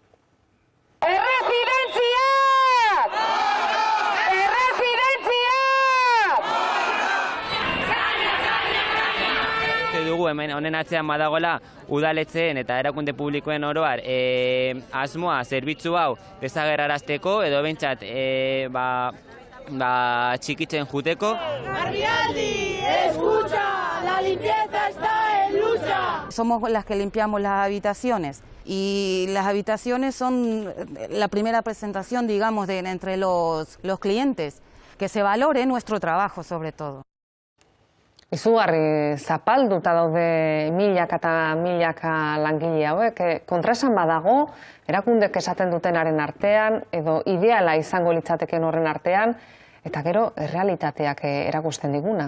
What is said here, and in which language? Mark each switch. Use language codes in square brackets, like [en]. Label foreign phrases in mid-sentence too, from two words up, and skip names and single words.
[eu] Dugu hemen honen atzean badagoela udaletzeen eta erakunde publikoen oroar asmoa zerbitzu hau desagerrarazteko edo behintzat txikitzen juteko. Garbialdi, [es] escucha, la limpieza está en lucha. Somos las que limpiamos las habitaciones y las habitaciones son la primera presentación, digamos, entre los clientes, que se valore nuestro trabajo sobre todo. [eu] Izugarri zapalduta daude milaka eta milaka langile hauek, kontraesan badago, erakundek esaten dutenaren artean, edo ideala izango litzateken horren artean, eta gero errealitateak erakusten diguna.